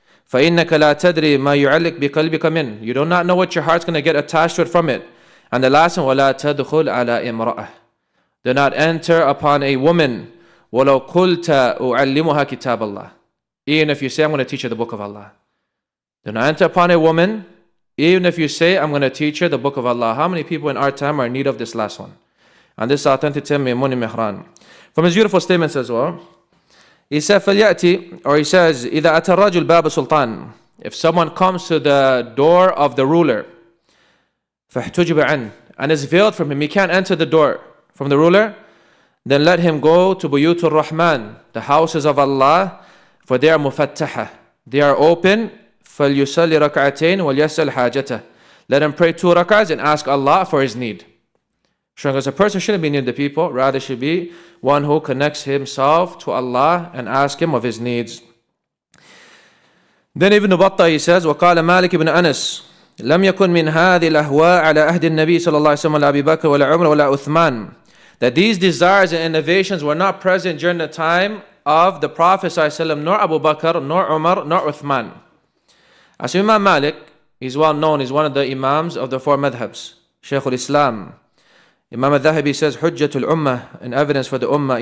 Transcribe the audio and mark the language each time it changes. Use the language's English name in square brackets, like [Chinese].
[Arabic] فإنك لا تدري ما يعلق بقلبك من. [English] You do not know what your heart's going to get attached to it from it. And the last one, [Arabic] ولا تدخل على امرأة. [English] Do not enter upon a woman. [Arabic] ولو قلت أعلمها كتاب الله. [English] Even if you say, I'm going to teach her the book of Allah. Do not enter upon a woman. Even if you say, I'm going to teach her the book of Allah. How many people in our time are in need of this last one? And this is authentic to Maimun Mihran. From his beautiful statements as well, he said, [Arabic] فَلْيَأْتِ, [English] or he says, [Arabic] إِذَا أَتَى الرَّجُلْ بَابَ سُلْطَانٍ. [English] If someone comes to the door of the ruler, [Arabic] فَاحْتُجِبَ عَنْهُ, [English] and is veiled from him, he can't enter the door from the ruler, then let him go to Buyutul Rahman, the houses of Allah, for they are mufattaha, they are open. [Arabic] فَلْيُسَلِّ رَكْعَتَيْنِ وَلْيَسْأَلْ حَاجَتَهُ. [English] Let him pray 2 rak'ahs and ask Allah for his need. Showing us a person shouldn't be near the people, rather should be one who connects himself to Allah and ask him of his needs. Then Ibn Battah, he says, [Arabic] وقال مالك بن أنس لم يكن من هذه الأهواء على أهد النبي صلى الله عليه وسلم ولا أبي بكر ولا عمر ولا عثمان. [English] That these desires and innovations were not present during the time of the Prophet ﷺ, nor Abu Bakr, nor Umar, nor Uthman. As Imam Malik, he's well known, he's one of the Imams of the 4 madhabs. Shaykh al-Islam. Imam al-Dhahabi says, Hujjatul Ummah, an evidence for the Ummah.